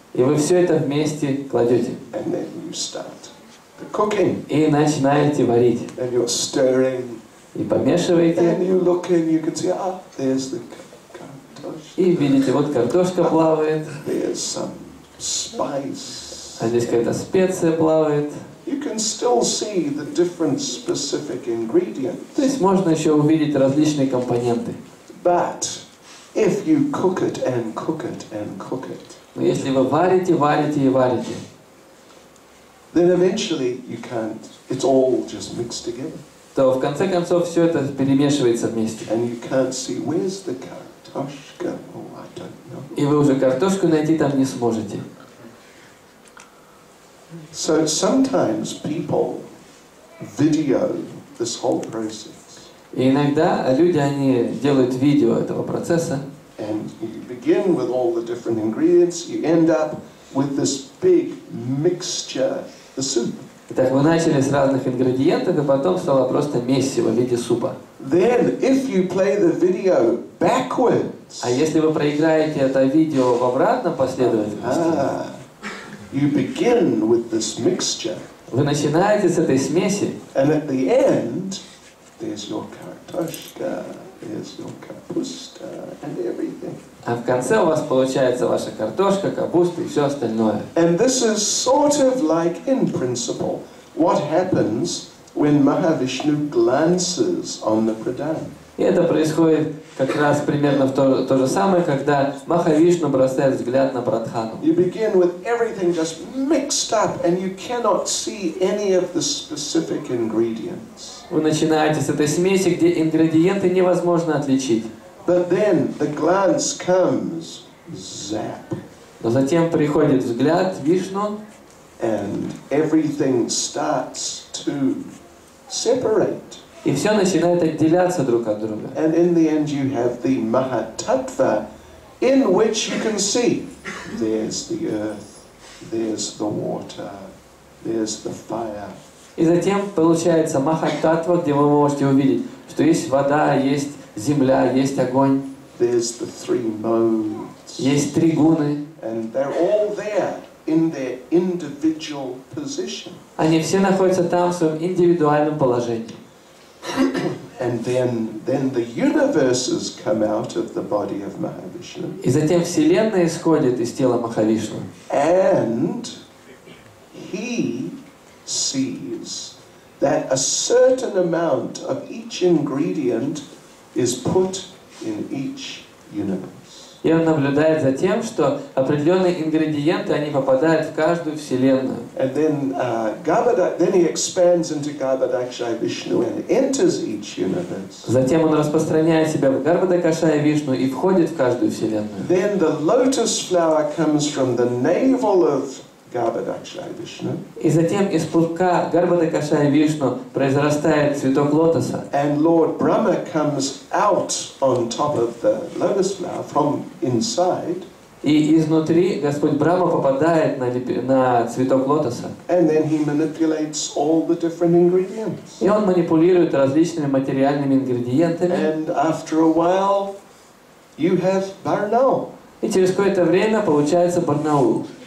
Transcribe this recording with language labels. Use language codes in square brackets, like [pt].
[ru] и вы все это вместе кладете. [en] And then you start the cooking. [ru] И начинаете варить. [en] And you're stirring. [ru] И помешиваете. [en] And you look and you can see, there's the kartoshka. [ru] И видите, вот картошка плавает. [en] There's some spice. [ru] А здесь какая-то специя плавает. [en] You can still see the different specific ingredients. [ru] То есть можно еще увидеть различные компоненты. [en] But if you cook it and cook it and cook it, [ru] но если вы варите, варите и варите, [en] then eventually you can't, it's all just mixed together. [ru] то в конце концов все это перемешивается вместе. [en] And you can't see, where's the kartoshka? Oh, I don't know. [ru] И вы уже картошку найти там не сможете. [en] So sometimes people video this whole process. [ru] И иногда люди, они делают видео этого процесса. [en] And you begin with all the different ingredients, you end up with this big mixture, the soup. [ru] Итак, вы начали с разных ингредиентов, и потом стало просто месиво в виде супа. [en] Then, if you play the video backwards, [ru] а если вы проиграете это видео в обратном последовательности, [en] you begin with this mixture. [ru] Вы начинаете с этой смеси. [en] And at the end, there's your kartoshka, there's your kapusta, and everything. [ru] А в конце у вас получается ваша картошка, капуста и все остальное. [en] And this is sort of like, in principle, what happens when Mahavishnu glances on the pradhan. [ru] И это происходит как раз примерно то же самое, когда Махавишну бросает взгляд на Прадхану. [en] You begin with everything just mixed up and you cannot see any of the specific ingredients. [ru] Вы начинаете с этой смеси, где ингредиенты невозможно отличить. [en] But then the glance comes, zap. [ru] Но затем приходит взгляд Вишну, [en] and everything starts to separate. [ru] И все начинает отделяться друг от друга. [en] And in the end you have the Mahatattva, in which you can see there's the earth, there's the water, there's the fire. [ru] И затем получается Махаттатва, где вы можете увидеть, что есть вода, есть земля, есть огонь, [en] there's the three modes. [ru] Есть три гуны. [en] And they're all there in their individual position. [ru] Они все находятся там в своем индивидуальном положении. [en] And then the universes come out of the body of Mahavishnu. [ru] И затем Вселенная исходит из тела Махавишну. [en] And he sees that a certain amount of each ingredient is put in each universe. [ru] И он наблюдает за тем, что определенные ингредиенты, они попадают в каждую вселенную. [en] And then he expands into Garbhodakshaya Vishnu and enters each universe. [ru] Затем он распространяет себя в Гарбхадакашая Вишну и входит в каждую вселенную. [en] Then the lotus flower comes from the navel of Garbhodakshaya Vishnu. [ru] И затем из пупка Гарбхадакашая Вишну произрастает цветок лотоса. [en] And Lord Brahma comes out on top of the lotus flower from inside. [ru] И изнутри Господь Брахма попадает на цветок лотоса. [en] And then he manipulates all the different ingredients. [ru] И он манипулирует различными материальными ингредиентами. [en] And after a while, you have Barnaul. [ru] И через какое-то время получается Барнаул.